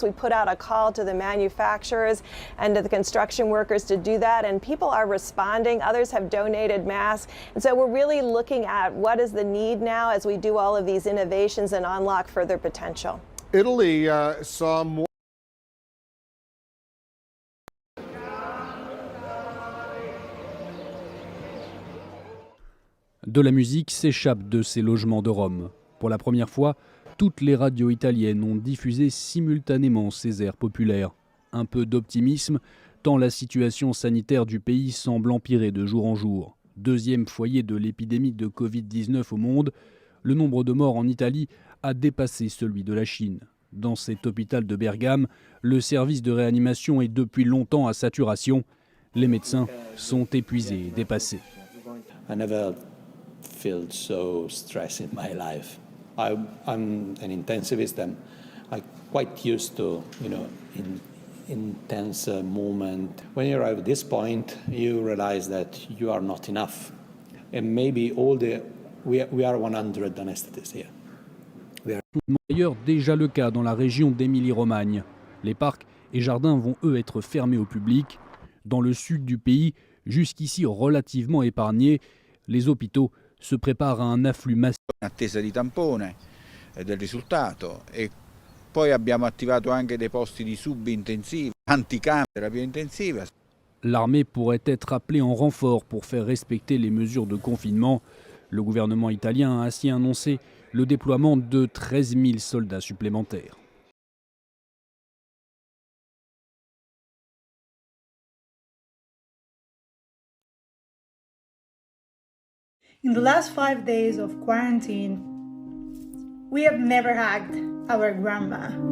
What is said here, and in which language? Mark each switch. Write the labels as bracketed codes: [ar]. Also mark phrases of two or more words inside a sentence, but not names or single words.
[en] We put out a call to the manufacturers and to the construction workers to do that, and people are responding. Others have donated masks. And so we're really looking at what is the need now as we do all of these innovations and unlock further potential. Italy saw more. [fr] De la musique s'échappe de ces logements de Rome. Pour la première fois, toutes les radios italiennes ont diffusé simultanément ces airs populaires. Un peu d'optimisme, tant la situation sanitaire du pays semble empirer de jour en jour. Deuxième foyer de l'épidémie de Covid-19 au monde, le nombre de morts en Italie a dépassé celui de la Chine. Dans cet hôpital de Bergame, le service de réanimation est depuis longtemps à saturation. Les médecins sont épuisés et dépassés. [en] I never felt so stressed in my life. I'm an intensivist and I'm quite used to, intense moment. When you arrive at this point, you realize that you are not enough. And maybe we are 100 anesthetists here. [fr] D'ailleurs, déjà le cas dans la région d'Émilie-Romagne. Les parcs et jardins vont eux être fermés au public. Dans le sud du pays, jusqu'ici relativement épargné, les hôpitaux se préparent à un afflux massif. [it] In attesa di tampone del risultato e poi abbiamo attivato anche dei posti di subintensiva, anticam, terapia intensiva. [fr] L'armée pourrait être appelée en renfort pour faire respecter les mesures de confinement. Le gouvernement italien a ainsi annoncé le déploiement de 13 000 soldats supplémentaires. [en] In the last 5 days of quarantine, we have never hugged our grandma.